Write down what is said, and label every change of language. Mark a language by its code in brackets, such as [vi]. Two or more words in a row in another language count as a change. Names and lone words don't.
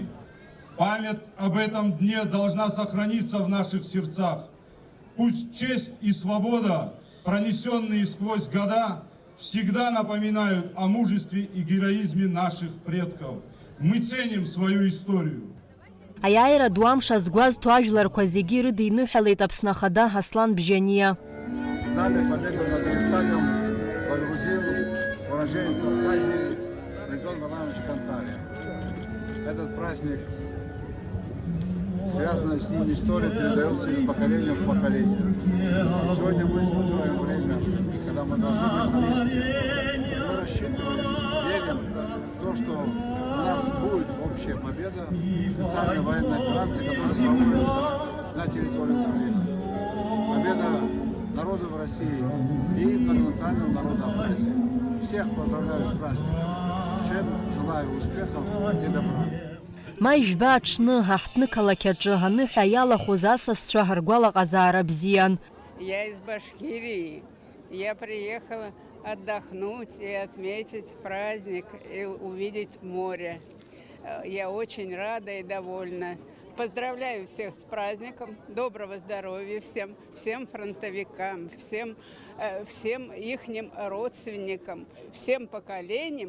[ru] Память об этом дне должна сохраниться в наших сердцах. Пусть честь и свобода, пронесенные сквозь года, всегда напоминают о мужестве и героизме наших предков. Мы ценим свою историю. [ab] Аиааира дуамша згәазҭо ажәларқәа зегьы ирыдиныҳәалеит Аԥсны Ахада Аслан Бжьаниа. [ru] Знамя победы над Рейхстагом водрузил уроженец Абхазии Родион Валерьевич Кантария. Этот праздник, связанная с ним история, передается из поколения в поколение. Сегодня мы испытываем время, когда мы должны быть вместе. Мы рассчитываем, верим в то, что у нас будет общая победа в специальной военной операции, которая проводится на территории Украины. Победа народов России и многонационального народа Абхазии. Всех поздравляю с праздником. Всем желаю успехов и добра. [ab] Ма ижәба аҽны ҳаҳҭны қалақьаҿы аныҳәа иалахәыз асасцәа ҳаргәалаҟазаара бзиан. [ru] Я из Башкирии. Я приехала отдохнуть и отметить праздник и увидеть море. Я очень рада и довольна. Поздравляю всех с праздником, доброго здоровья всем фронтовикам, всем ихним родственникам, всем поколениям.